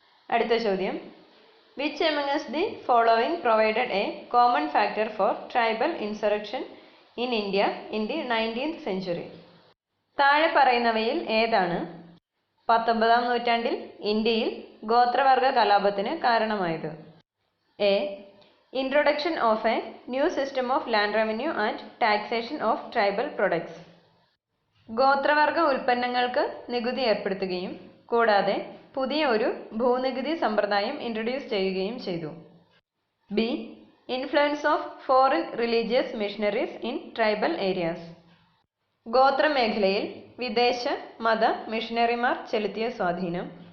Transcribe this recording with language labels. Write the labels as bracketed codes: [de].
[ml] അടുത്ത ചോദ്യം, [en] Which amongst the following provided a common factor for tribal insurrection in India in the 19th century? [ml] താഴെ പറയുന്നവയിൽ ഏതാണ് 19ാം നൂറ്റാണ്ടിൽ ഇന്ത്യയിൽ ഗോത്രവർഗ കലാപത്തിന് കാരണമായത്? [en] A, Introduction of a new system of land revenue and taxation of tribal products. [ml] ഗോത്രവർഗ ഉൽപ്പന്നങ്ങൾക്ക് നികുതി ഏർപ്പെടുത്തുകയും കൂടാതെ പുതിയ ഒരു ഭൂനികുതി സമ്പ്രദായം ഇൻട്രൊഡ്യൂസ് ചെയ്യുകയും ചെയ്തു. [en] B, influence of foreign religious missionaries in tribal areas. [ml] ഗോത്രമേഖലയിൽ വിദേശ മത മിഷണറിമാർ ചെലുത്തിയ സ്വാധീനം.